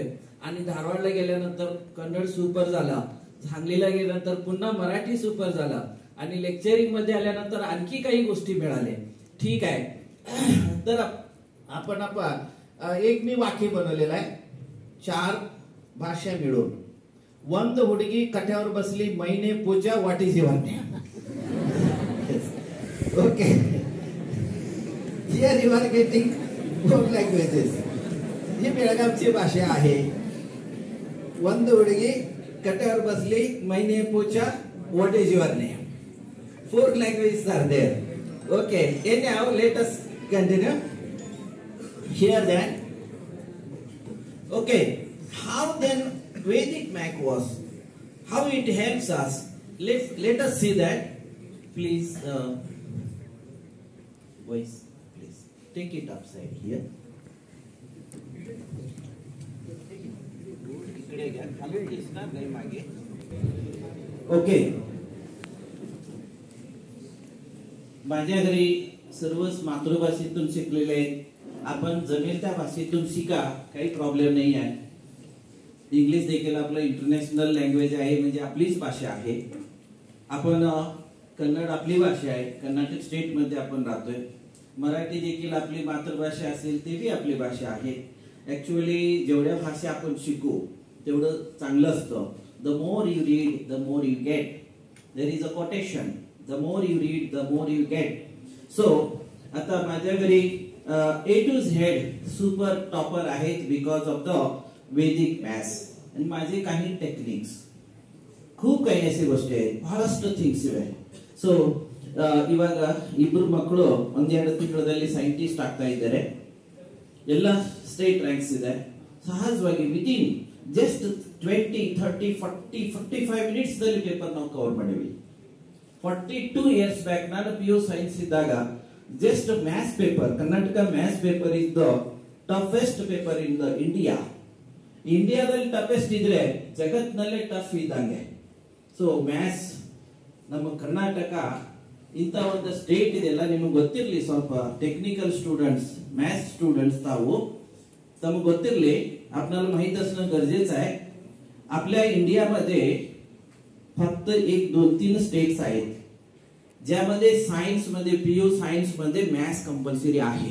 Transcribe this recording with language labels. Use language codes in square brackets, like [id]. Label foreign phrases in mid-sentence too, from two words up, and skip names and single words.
[mr] आणि धारवाडला गेल्यानंतर कन्नड सुपर झाला, सांगलीला गेल्यानंतर पुन्हा मराठी सुपर झाला आणि लेक्चरिंग मध्ये आल्यानंतर आणखी काही गोष्टी मिळाल्या. ठीक आहे, तर आपण एक मी वाक्य बनवलेलं आहे, 4 भाषा मिळून. [kn] ಒಂದು ಹುಡುಗಿ [mr] ಕಟ್ಯಾवर बसली, [hi] मैने पूजा [en] what is your name. okay, here you are getting 4 languages. [mr] ही बेळगावची भाषा आहे. [kn] ಒಂದು ಹುಡುಗಿ [mr] ಕಟ್ಯಾवर बसली, [hi] मैने पूजा [en] what is your name. 4 languages are there. Okay, anyhow, let us continue. Here then. Okay, how then Vedic math was, how it helps us. Let us see that. Please, voice, please take it upside here. Okay. [mr] माझ्या घरी सर्वच मातृभाषेतून शिकलेले आहेत. आपण जमेल त्या भाषेतून शिका, काही प्रॉब्लेम नाही आहे. इंग्लिश देखील आपलं [en] international language [mr] आहे, म्हणजे आपलीच भाषा आहे. आपण कन्नड आपली भाषा आहे, कर्नाटक स्टेट मध्ये आपण राहतोय. मराठी देखील आपली मातृभाषा असेल ते बी आपली भाषा आहे. ऍक्च्युअली जेवढ्या भाषा आपण शिकू तेवढं चांगलं असतं. [en] the more you read the more you get. there is a quotation, the more you read the more you get. [mr] सो आता माझ्या घरी A to Z [en] super topper [mr] आहेत [en] because of the Vedic maths. [mr] आणि माझे काही टेक्निक्स, खूप काही ಅಷ್ಟೇ गोष्टी आहेत, [kn] ಬಹಳಷ್ಟು ಥಿಂಗ್ಸ್ ಇವೆ. ಸೊ ಇವಾಗ ಇಬ್ಬರು ಮಕ್ಕಳು ಒಂದೆರಡು ತಿಂಗಳಲ್ಲಿ ಸೈಂಟಿಸ್ಟ್ ಆಗ್ತಾ ಇದ್ದಾರೆ. ಎಲ್ಲ ಸ್ಟೇಟ್ ರ್ಯಾಂಕ್ಸ್ ಇದೆ. ಸಹಜವಾಗಿ [en] within just 20, 30, 40, 45 minutes [kn] ದಲ್ಲಿ ಪೇಪರ್ ನಾವು ಕವರ್ ಮಾಡಿವಿ. [en] 42 years back [kn] ನಾನು PU ಸೈನ್ಸ್ ಇದ್ದಾಗ [en] just a maths paper, Karnataka maths paper is the toughest paper in the India. [kn] ಇಂಡಿಯಾದಲ್ಲಿ ಟಫೆಸ್ಟ್ ಇದ್ರೆ ಜಗತ್ನಲ್ಲೇ ಟಫ್ ಇದ್ದಂಗೆ. ಸೊ ಮ್ಯಾಥ್ಸ್ ನಮ್ಮ ಕರ್ನಾಟಕ ಇಂಥ ಒಂದು स्टेट ಇದೆಲ್ಲ ನಿಮಗೆ ಗೊತ್ತಿರಲಿ. [mr] ಸ್ವಲ್ಪ [en] technical students, maths students [mr] ताऊ तमग ಗೊತ್ತಿರಲಿ, आपल्याला माहित असणं गरजेचं आहे. आपल्या इंडियामध्ये फक्त 1, 2, 3 स्टेट्स आहेत ज्यामध्ये सायन्स मध्ये, PU सायन्स मध्ये मॅथ्स कंपल्सरी आहे.